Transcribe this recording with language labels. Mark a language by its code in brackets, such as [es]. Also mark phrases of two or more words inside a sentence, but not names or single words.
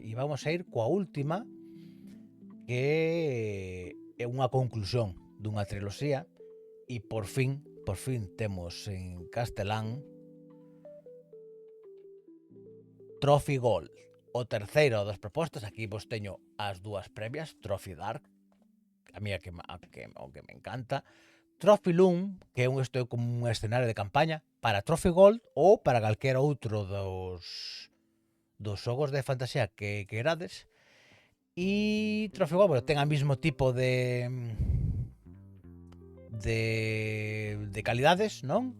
[gl] E vamos a ir coa última, que é unha conclusión dunha triloxía, e por fin temos en castelán Trophy Gold, o terceiro das propostas. Aquí vos teño as dúas previas, Trophy Dark, a mí o que me encanta. Trophy Loom, que é como un escenario de campaña para Trophy Gold ou para calquera outro dos xogos de fantasía que querades. E Trophy Gold, bueno, ten o mismo tipo de calidades, non?